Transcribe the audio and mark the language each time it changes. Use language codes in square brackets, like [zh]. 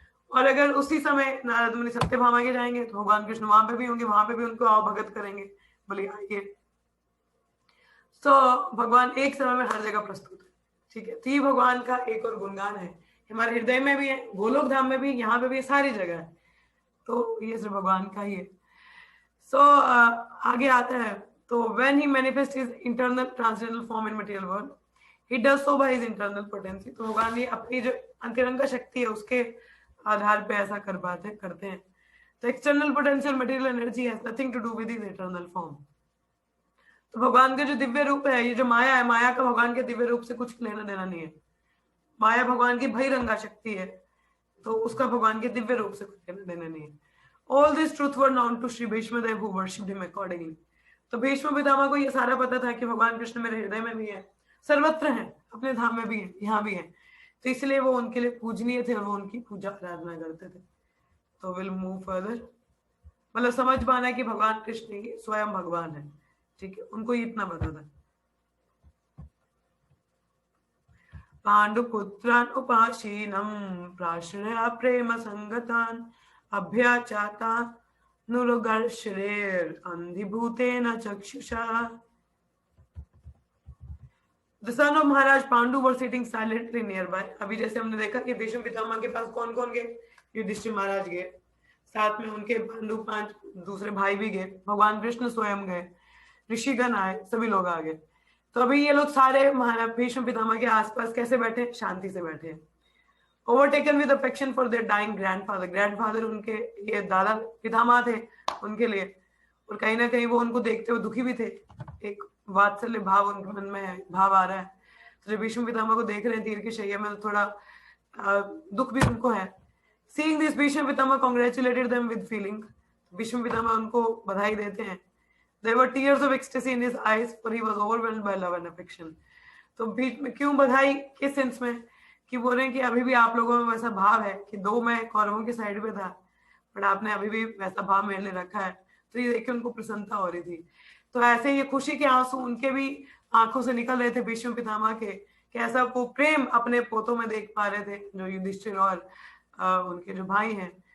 [hi] और अगर उसी समय नारद मुनि सत्यभामा के जाएंगे तो भगवान कृष्ण वहां पे भी होंगे, वहां पे भी उनको आओ भगत करेंगे, बोले आइए। तो भगवान एक समय में हर जगह प्रस्तुत है, ठीक है। तो ये भगवान का एक और गुणगान है, हमारे हृदय में भी है, गोलोक धाम में भी, यहाँ पे भी, सारी जगह है। तो ये सिर्फ भगवान का ही है। सो आगे आता है, [en] तो when he manifests his internal transcendental form in material world, he does so by his internal potency। [hi] तो भगवान ये अपनी जो अंतरंग शक्ति है उसके आधार पे ऐसा कर पाते करते हैं। [en] तो external potential material energy has nothing to do with his eternal form. [hi] तो भगवान का जो दिव्य रूप है, ये जो माया है, माया का भगवान के दिव्य रूप से कुछ लेना देना नहीं है। माया भगवान की बहिरंगा शक्ति है, तो उसका भगवान के दिव्य रूप से कुछ लेना देना नहीं है। [en] All this truth were known to Shri Bhishmadev who worshipped him accordingly। [hi] तो भीष्म पितामह को ये सारा पता था कि भगवान कृष्ण मेरे हृदय में भी है, सर्वत्र है, अपने धाम में भी है, यहाँ भी है। तो इसलिए वो उनके लिए पूजनीय थे और वो उनकी पूजा आराधना करते थे। तो [en] will move further, [hi] मतलब समझ पाना कि भगवान कृष्ण ही स्वयं भगवान है, ठीक है। उनको इतना पता था। [sa] पांडुपुत्रान उपासीनम प्राश्रया प्रेम संगतान अभ्याचाता नुरगर्षरेर अंधिभूतेन चक्षुषा। [en] The son of Maharaj Pandu were sitting silently nearby। [hi] अभी जैसे हमने देखा कि भीष्म पितामह के पास कौन कौन गए, युधिष्ठिर महाराज गए, साथ में उनके पांडु 5 दूसरे भाई भी गए, भगवान कृष्ण स्वयं गए, ऋषिगण आए, सभी लोग आ गए। तो अभी ये लोग सारे महाराज भीष्म पितामह के आसपास कैसे बैठे, शांति से बैठे। [en] Overtaken with affection for their dying grandfather. [hi] Grandfather उनके ये दादा पितामह थे उनके लिए, और कहीं ना कहीं वो उनको देखते हुए दुखी भी थे। एक वात्सल्य भाव उनके मन में भाव आ रहा है। तो जब भीष्म पितामह को देख रहे हैं तीर की शैया में, तो थोड़ा दुख भी उनको है। [en] Seeing this Bhishma Pitamah congratulated them with feeling. [hi] Bhishma Pitamah उनको बधाई देते हैं। [en] There were tears of ecstasy in his eyes, for he was overwhelmed by love and affection। [hi] तो बीच में क्यों बधाई, किस सेंस में, कि बोल रहे हैं कि अभी भी आप लोगों में वैसा भाव है कि दो मैं कौरवों के साइड पे था, बट आपने अभी भी वैसा भाव मेरे लिए रखा है। तो ये देख के उनको प्रसन्नता हो रही थी। तो ऐसे ये खुशी के आंसू उनके भी आंखों से निकल रहे थे भीष्म पितामह के, कि ऐसा वो प्रेम अपने पोतों में देख पा रहे थे, जो युधिष्ठिर और उनके जो भाई हैं।